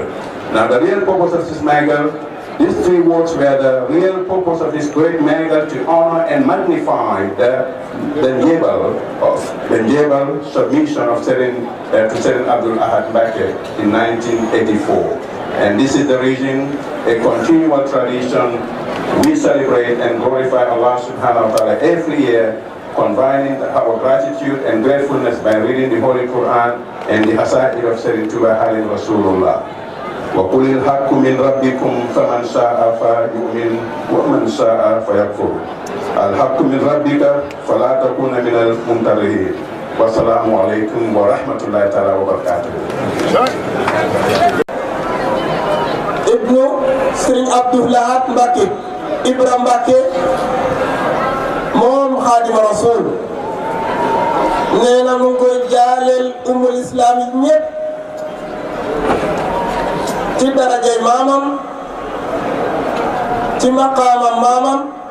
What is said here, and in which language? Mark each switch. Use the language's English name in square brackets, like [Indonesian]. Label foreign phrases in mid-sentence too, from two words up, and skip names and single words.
[English] Now the real purpose of this Magal, these 3 words were the real purpose of this great Magal, to honor and magnify the Jebel submission of Sayyid Abdul Ahad Mbaki in 1984. And this is the reason, a continual tradition, we celebrate and glorify Allah [Arabic] سبحانه وتعالى [English] every year, combining our gratitude and gratefulness by reading the Holy Quran and the Hasaid of Sayyid Tuba Halim Rasulullah. [Arabic] وَقُلِ الْحَقُّ مِنْ رَبِّكُمْ فَمَنْ شَاءَ فَيُؤْمِنْ وَمَنْ شَاءَ فَيَكْفُرْ الْحَقُّ مِنْ رَبِّكَ فَلَا تَكُونَ مِنَ الْمُمْتَرِهِينَ وَالسَّلَامُ عَلَيْكُمْ وَرَحْمَةُ اللَّهِ تَعَالَى وَبَرَكَاتُهُ. [Wolof] Ibnu Serigne Abdou Lahad Mbacke Ibra Mbacke moom Xaadimu Rasuul nee na mu ngi koy jaaleel [Arabic] أم الإسلام [Wolof] yi ñëpp ci darajay maamam, ci maqaamam maamam,